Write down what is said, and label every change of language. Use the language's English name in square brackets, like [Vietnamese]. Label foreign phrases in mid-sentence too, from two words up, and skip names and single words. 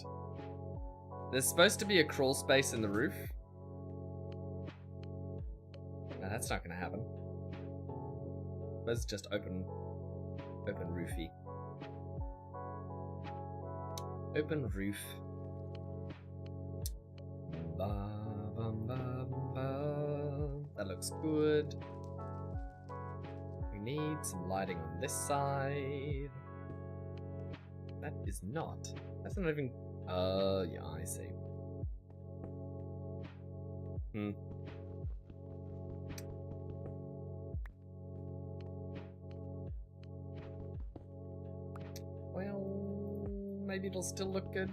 [English] There's supposed to be a crawl space in the roof. No, that's not going to happen. Let's just open roofy. Open roof. Ba, bum, ba, ba. That looks good. We need some lighting on this side. That is not. That's not even. Yeah, I see. Well, maybe it'll still look good.